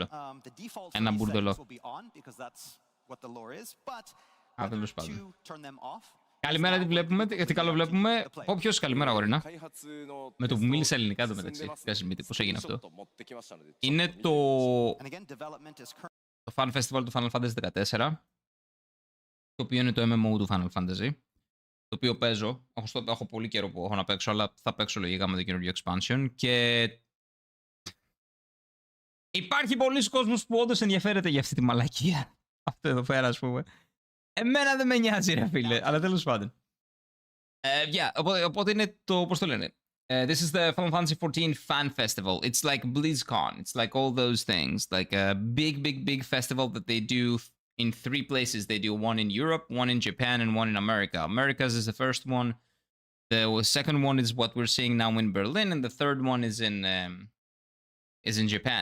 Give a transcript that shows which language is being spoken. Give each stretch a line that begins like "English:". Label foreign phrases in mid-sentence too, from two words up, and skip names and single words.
English: the default
Greek: Ένα
English: for these
Greek: μπουρδελό.
English: settings will be on because that's what the lore is. But
Greek: Α,
English: whether
Greek: τέλος πάντων.
English: to turn them off.
Greek: Καλημέρα, τι βλέπουμε, τι καλό βλέπουμε. Ποιος καλημέρα, αγορίνα.
Japanese: 開発の
Greek: Με το που μίλησα ελληνικά το
Japanese: 進んで
Greek: μεταξύ.
Japanese: ます
Greek: Κάτσε, πώς έγινε
Japanese: ちょっ
Greek: αυτό.
Japanese: と持ってきましたので
Greek: Είναι
Japanese: ちょっと見てみて
Greek: το,
English: And again, development is current.
Greek: το Fan Festival του Final Fantasy 14, το οποίο είναι το MMO του Final Fantasy, το οποίο παίζω. Έχω πολύ καιρό που έχω να παίξω, αλλά θα παίξω λογικά με το καινούργιο expansion. Και υπάρχει πολλοί κόσμος που όντως ενδιαφέρεται για αυτή τη μαλακία. Αυτό εδώ πέρα, ας πούμε. Εμένα δεν με νοιάζει, ρε φίλε, αλλά τέλος πάντων. Yeah, οπότε είναι το, πώς το λένε.
English: This is the Final Fantasy XIV fan festival. It's like BlizzCon. It's like all those things. Like a big festival that they do in 3 places. They do one in Europe, one in Japan, and one in America. America's is the first one. The second one is what we're seeing now in Berlin, and the third one is in Japan.